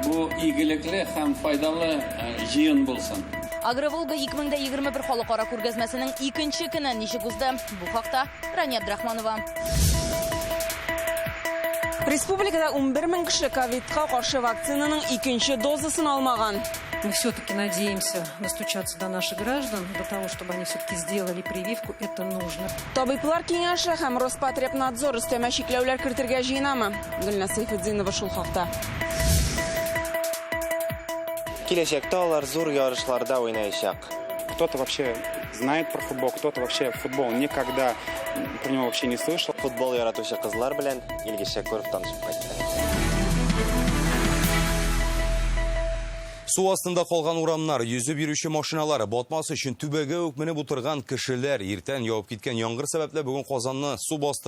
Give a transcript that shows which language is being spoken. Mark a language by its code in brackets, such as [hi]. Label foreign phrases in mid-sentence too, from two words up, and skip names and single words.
[tt] Бу игелекле һәм файдалы җыен булсын. Агроволга 2021 халыкара күргәзмәсенең 2нче көне ничек узды? Бу хакта Рания Абдрахманова. Республикада 11,000 кеше ковидка каршы вакцинаның 2нче дозасын алмаган. [ru] Мы все-таки надеемся достучаться до наших граждан, до того, чтобы они все-таки сделали прививку, это нужно. [tt] Табиблар киңәше һәм Роспотребнадзор өстәмә чикләүләр кертергә җыенамы? Гөлнас Сайфетдинова шул хакта. Киләчәктә алар зур ярышларда уйнаячак. [ru] Кто-то вообще знает про футбол, кто-то вообще футбол никогда про него вообще не слышал. [tt] Футбол яратучы кызлар белән Илгиз Шәкүров танышып кайтты. Су астында калган урамнар, йөзеп йөрүче машиналар, батмасы өчен түбәгә үк менеп утырган кешеләр, иртән явып киткән яңгыр сәбәпле бүгін Казанны су басты.